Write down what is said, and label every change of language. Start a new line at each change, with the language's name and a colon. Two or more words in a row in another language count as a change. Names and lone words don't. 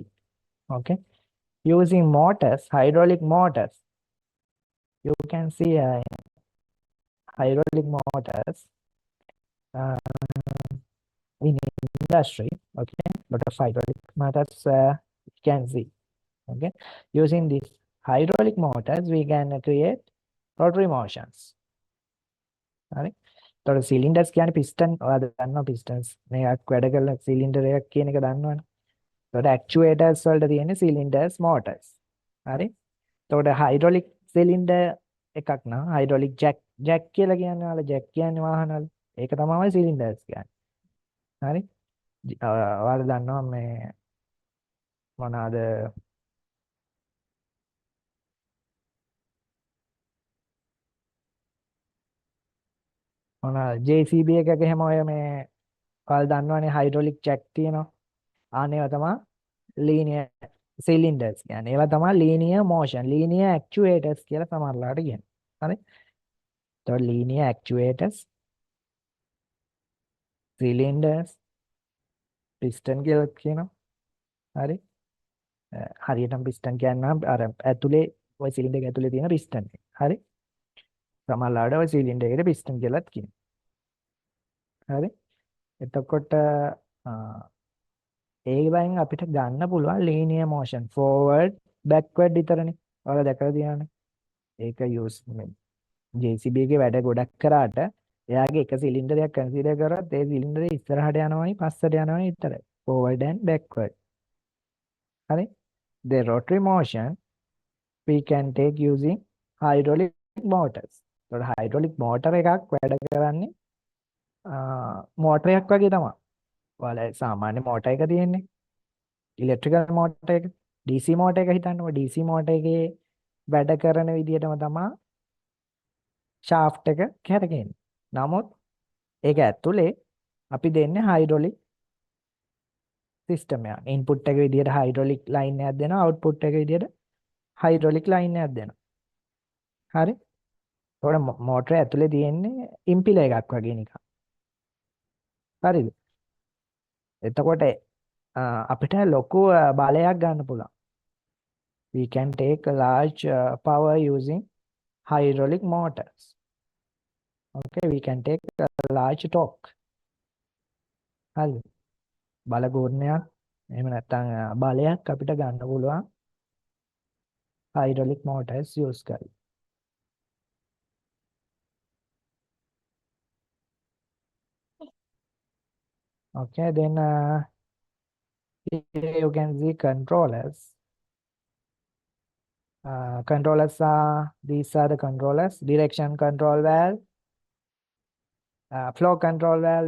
English: Okay, using motors, hydraulic motors, you can see hydraulic motors uh, in industry. Okay, lot of hydraulic motors you can see. Okay, using these hydraulic motors we can create rotary motions.
Sinhala: හරි. එතකොට cylinders කියන්නේ piston, ඔයාලා දන්නවා pistons මේක වැඩ කරන cylinder එකක් කියන එක දන්නවනේ. එතකොට actuators වලට තියෙන්නේ
English: cylinders motors.
Sinhala: හරි. එතකොට
English: hydraulic cylinder
Sinhala: එකක් නම්
English: hydraulic jack
Sinhala: කියලා කියන්නේ, ඔයාලා jack කියන්නේ වාහනවල. ඒක තමයි cylinders කියන්නේ. හරි. ඔයාලා දන්නවා මේ මොනවාද JCB එකක එහෙම ඔය මේ ඔයාලා දන්නවනේ
English: hydraulic jack
Sinhala: තියෙනවා. ආනේවා තමයි
English: linear cylinders
Sinhala: කියන්නේ. ඒවා තමයි
English: linear motion, linear actuators
Sinhala: කියලා සමහරලාට කියන්නේ. හරි. එතකොට
English: linear actuators, cylinders, piston
Sinhala: කියලා කියනවා. හරි. හරියටම piston කියන්නම් අර ඇතුලේ ඔය cylinder එක ඇතුලේ තියෙන piston එක. හරි. සමහරලාට ඔය cylinder එකට piston කියලාත් කියනවා. හරි. එතකොට ඒකෙන් අපිට ගන්න පුළුවන්
English: linear motion, forward backward
Sinhala: විතරනේ. ඔයාලා දැකලා තියෙනවනේ. ඒක use JCB එකේ වැඩ ගොඩක් කරාට එයාගේ එක සිලින්ඩර් එකක් කන්සිඩර් කරොත් ඒ සිලින්ඩර් එක ඉස්සරහට යනවයි පස්සට යනවයි විතරයි.
English: forward and backward. හරි. The rotary motion we can take using hydraulic motors.
Sinhala: ඒතකොට
English: hydraulic motor
Sinhala: එකක් වැඩ කරන්නේ මෝටරයක් වගේ තමයි. ඔයාලා සාමාන්‍ය මෝටර එක තියෙන්නේ.
English: electrical motor
Sinhala: එක.
English: DC motor
Sinhala: එක හිතන්නකො
English: DC motor
Sinhala: එකේ වැඩ කරන විදිහටම තමයි shaft එක කැරකෙන්නේ. නමුත් ඒක ඇතුලේ අපි දෙන්නේ
English: hydraulic system
Sinhala: එකක්. input එක විදිහට
English: hydraulic line
Sinhala: එකක් දෙනවා, output එක විදිහට
English: hydraulic line
Sinhala: එකක් දෙනවා. හරි? ඒකට මෝටර ඇතුලේ තියෙන්නේ ඉම්පිලර් එකක් වගේ නිකන්. හරිද? එතකොට අපිට ලොකු බලයක් ගන්න පුළුවන්.
English: We can take a large power using hydraulic motors. Okay, we can take a large torque.
Sinhala: හරිද? බල ගුණයක් එහෙම නැත්නම් බලයක් අපිට ගන්න පුළුවන්
English: hydraulic motors use
Sinhala: කරලා.
English: Okay, then here you can see controllers. Controllers are, these are the controllers: direction control valve, flow control valve.